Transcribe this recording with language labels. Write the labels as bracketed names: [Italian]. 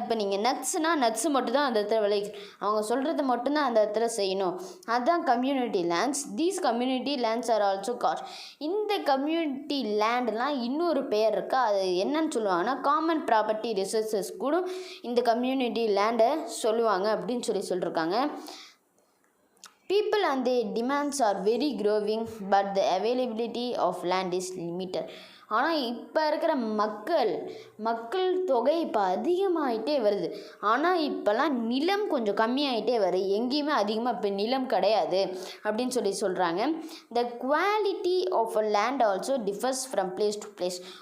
[Tamil] இப்போ நீங்கள் நட்ஸுனால் நட்ஸு மட்டும்தான் அந்த இடத்துல விளைக்கும், அவங்க சொல்கிறது மட்டும்தான் அந்த இடத்துல செய்யணும், அதுதான் community lands. [English] These community lands are also caste. [Tamil] இந்த கம்யூனிட்டி லேண்டெலாம் இன்னொரு பேர் இருக்குது, அது என்னன்னு சொல்லுவாங்கன்னா காமன் ப்ராப்பர்ட்டி ரிசோர்ஸஸ் கூட இந்த கம்யூனிட்டி லேண்டை சொல்லுவாங்க அப்படின்னு சொல்லியிருக்காங்க. [English] People and their demands are very growing, but the availability of land is limited. [Tamil] ஆனால் இப்போ இருக்கிற மக்கள் தொகை இப்போ அதிகமாகிட்டே வருது. ஆனால் இப்போல்லாம் நிலம் கொஞ்சம் கம்மியாகிட்டே வருது, எங்கேயுமே அதிகமாக இப்போ நிலம் கிடையாது அப்படின்னு சொல்கிறாங்க. [English] The quality of a land also differs from place to place.